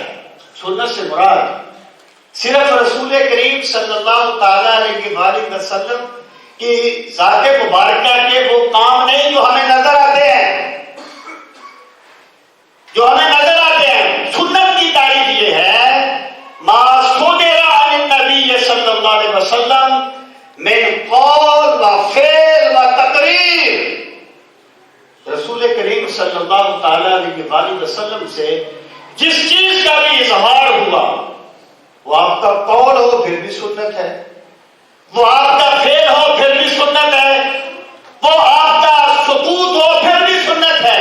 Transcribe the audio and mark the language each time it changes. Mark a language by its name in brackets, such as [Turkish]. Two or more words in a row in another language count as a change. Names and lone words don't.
[Urdu] سنت سے مراد صرف رسول کریم [Arabic] صلی اللہ تعالی علیہ وآلہ وسلم [Urdu] کی ذات مبارکہ کے وہ کام نہیں جو ہمیں نظر آتے ہیں. سنت کی تعریف یہ ہے [Arabic] ما صدر عن النبی صلی اللہ علیہ وسلم من قول و فعل و تقریر. [Urdu] رسول کریم [Arabic] صلی اللہ تعالی علیہ وآلہ وسلم [Urdu] سے جس چیز کا بھی اظہار ہوا وہ آپ کا قول ہو پھر بھی سنت ہے، وہ آپ کا فعل ہو پھر بھی سنت ہے، وہ آپ کا سکوت ہو پھر بھی سنت ہے.